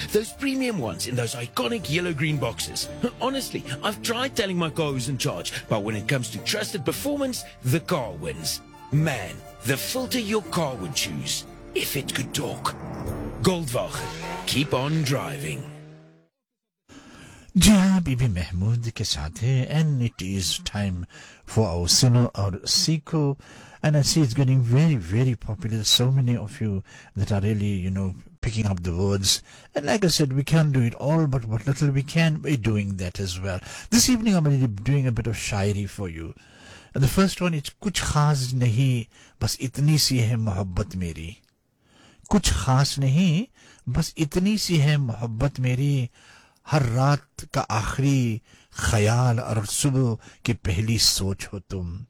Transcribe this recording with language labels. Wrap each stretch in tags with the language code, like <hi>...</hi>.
<en>Those premium ones in those iconic yellow-green boxes. Honestly, I've tried telling my car who's in charge, but when it comes to trusted performance, the car wins. Man, the filter your car would choose, if it could talk. Goldwagen, keep on driving.</en> <ur>جی ہاں, be be Mahmood کے ساتھ ہے.</ur> <en>and it is time for our</en> <ur>سنو اور سیکھو.</ur> <en>And I see it's getting very very popular. So many of you that are really you know picking up the words. And like I said, we can do it all, but what little we can be doing that as well. This evening I am doing a bit of شاعری for you. The first one is,</en> <ur>کچھ خاص نہیں بس اتنی سی ہے محبت میری. کچھ خاص نہیں بس اتنی سی ہے محبت میری. ہر رات کا آخری خیال اور صبح کی پہلی سوچ ہو تم.</ur>